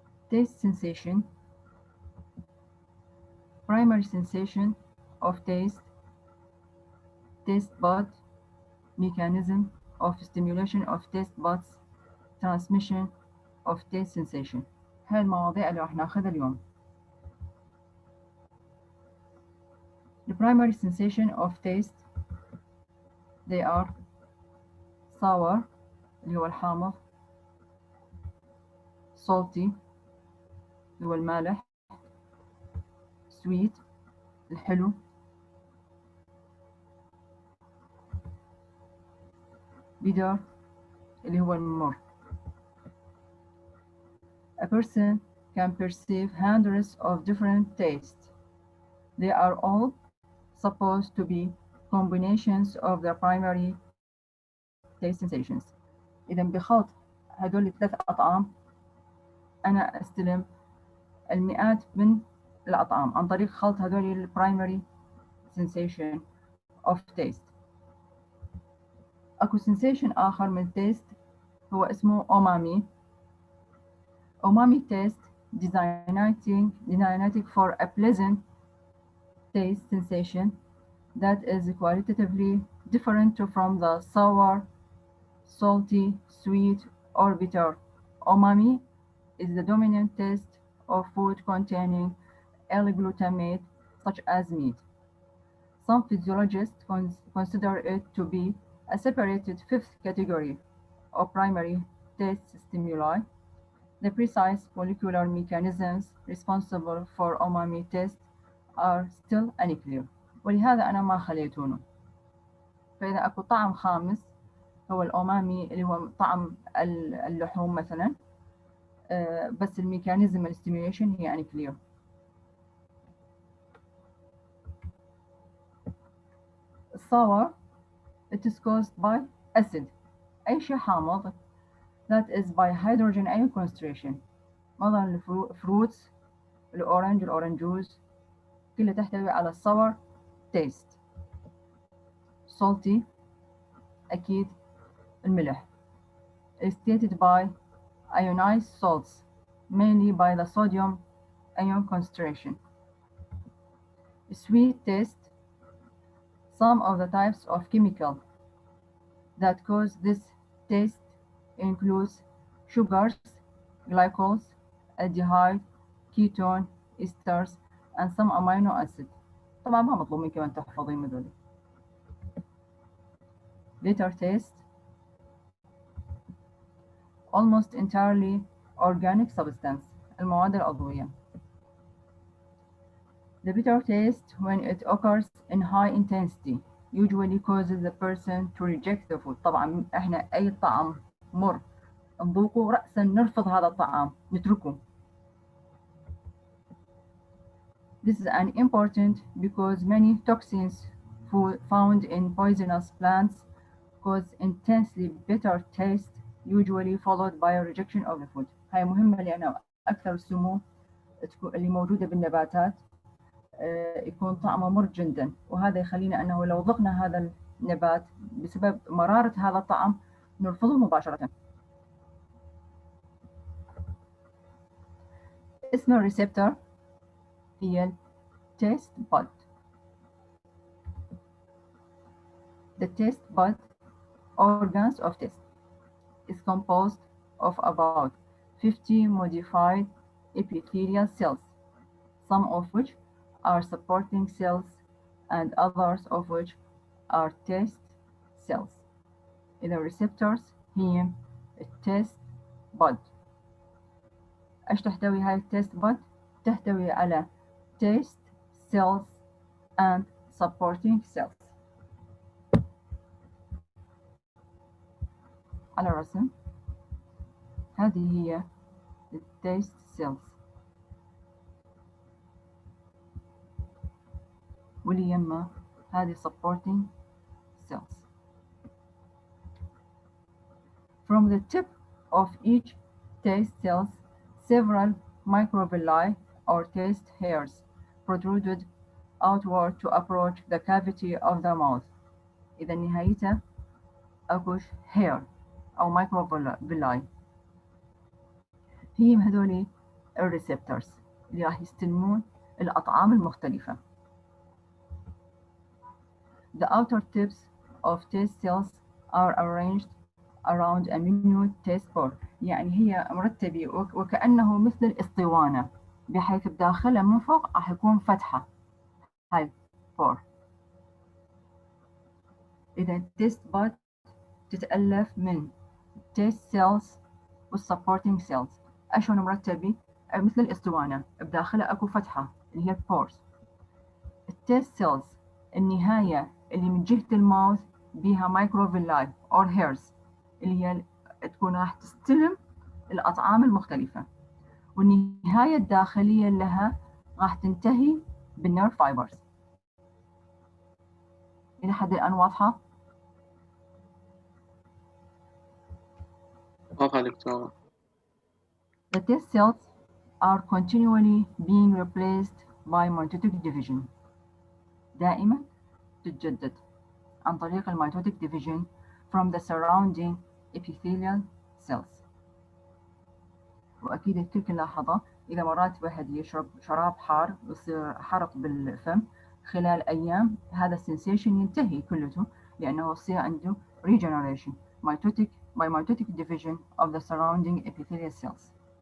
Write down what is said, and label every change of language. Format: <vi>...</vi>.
<en>Taste sensation, primary sensation of taste, taste bud, mechanism of stimulation of taste buds, transmission of taste sensation.</en> <ar>هاي المواضيع اللي راح ناخذها اليوم.</ar> <en>The primary sensation of taste, they are sour</en> <ar>اللي هو الحامض,</ar> <en>salty</en> <ar>اللي هو المالح,</ar> <en>sweet</en> <ar>الحلو,</ar> <en>bitter</en> <ar>اللي هو المر.</ar> <en>A person can perceive hundreds of different tastes. They are all supposed to be combinations of the primary taste sensations.</en> <ar>إذا بخلط هدول الثلاث أطعام أنا أستلم المئات من الأطعام عن طريق خلط هدول</ar> <en>primary sensation of taste.</en> <ar>أكو sensation آخر من taste هو اسمه umami.</ar> <en>Umami taste designated for a pleasant taste sensation that is qualitatively different from the sour, salty, sweet, or bitter. Umami is the dominant taste of food containing L-glutamate, such as meat. Some physiologists consider it to be a separated fifth category of primary taste stimuli. The precise molecular mechanisms responsible for umami taste are still unclear.</en> <ar>ولهذا أنا ما خليتونه. فإذا أكو طعم خامس هو الأمامي اللي هو طعم اللحوم مثلا، بس الميكانيزم الستيميوليشن هي unclear.</ar> <en>Sour, it is caused by acid.</en> <ar>أي شيء حامض</ar> <en>that is by hydrogen ion concentration.</en> <ar>مثلا الفروتس، الأورنج جوز كلها تحتوي على</ar> <en>sour taste. Salty</en> <ar>أكيد الملح</ar> <en>is stated by ionized salts, mainly by the sodium ion concentration. Sweet taste, some of the types of chemical that cause this taste includes sugars, glycols, aldehyde, ketone, esters, and some amino acids.</en> <ar>طبعا ما مطلوب منك كمان تحفظين هذول.</ar> <en>Bitter taste, almost entirely organic substance,</en> <ar>المواد العضوية.</ar> <en>The bitter taste, when it occurs in high intensity, usually causes the person to reject the food.</en> <ar>طبعا احنا أي طعم مر نذوقه رأسا نرفض هذا الطعام نتركه.</ar> <en>This is an important because many toxins found in poisonous plants cause intensely bitter taste, usually followed by a rejection of the food.</en> <ar>هاي مهمة لأن أكثر السموم اللي موجودة بالنباتات يكون طعمه مر جدا، وهذا يخلينا أنه لو ذقنا هذا النبات بسبب مرارة هذا الطعم نرفضه مباشرة. اسم الريسبتور هي taste bud.</ar> <en>The taste bud, organs of taste, is composed of about 50 modified epithelial cells, some of which are supporting cells and others of which are taste cells.</en> <ar>إذا receptors هي التيست bud. إيش تحتوي هاي التيست bud؟ تحتوي على</ar> <en>taste cells and supporting cells.</en> <ar>على الرسم هذه هي التيست cells واللي يما هذه</ar> <en>supporting cells. From the tip of each taste cells, several microvilli or taste hairs protruded outward to approach the cavity of the mouth.</en> <ar>إذا نهايته أكوش hair أو microvilli. هي هذولي الريسبتورز اللي راح يستلمون الأطعام المختلفة.</ar> <en>The outer tips of taste cells are arranged around a minute taste pore.</en> <ar>يعني هي مرتبة وكأنه مثل الإسطوانة، بحيث بداخلها من فوق راح يكون فتحة، هاي pore. إذا taste bud تتألف من taste cells والsupporting cells. أشون مرتبة مثل الإسطوانة، بداخلها أكو فتحة اللي هي pores. التيست سيلز النهاية اللي من جهة الماوث بيها مايكروفيلاي أو هيرز، اللي هي تكون راح تستلم الأطعام المختلفة، والنهاية الداخلية لها راح تنتهي بالنيرف فايبرز. إلى حد الآن واضحة؟ واضحة دكتورة.</ar> <en>The test cells are continually being replaced by mitotic division.</en> <ar>دائما تتجدد عن طريق الميتوتيك</ar> <en>division from the surrounding epithelial cells.</en> <ar>وأكيد الكل لاحظه إذا مرات واحد يشرب شراب حار ويصير حرق بالفم خلال أيام، هذا السنسيشن ينتهي كلته لأنه يصير عنده</ar> <en>regeneration by mitotic division of the surrounding epithelial cells.</en>